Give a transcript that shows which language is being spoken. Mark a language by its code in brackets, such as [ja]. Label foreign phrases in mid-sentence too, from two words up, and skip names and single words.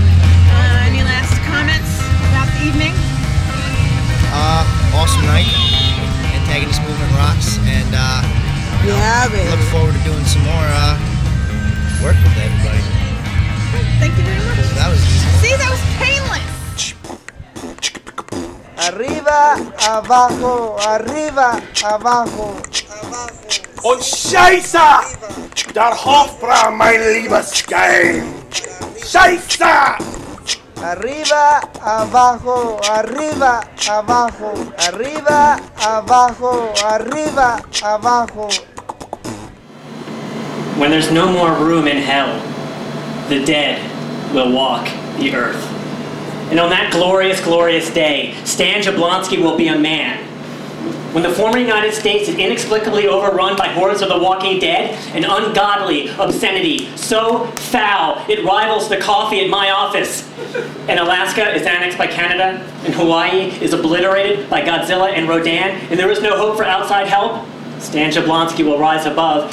[en] Any last comments about the evening? Awesome night. Antagonist movement rocks, and baby. Look forward to doing some more work with everybody. Thank you very much. That was easy. See, that was painless. [es] Arriba, abajo, arriba, abajo, abajo. [de] Und Scheiße! Der Hofbräu, mein liebes Game! Scheiße! [es] Arriba, abajo, arriba, abajo, arriba, abajo, arriba, abajo. [en] When there's no more room in hell, the dead will walk the earth. And on that glorious, glorious day, Stan Jablonski will be a man. When the former United States is inexplicably overrun by hordes of the walking dead, an ungodly obscenity so foul it rivals the coffee at my office, and Alaska is annexed by Canada, and Hawaii is obliterated by Godzilla and Rodan, and there is no hope for outside help, Stan Jablonski will rise above.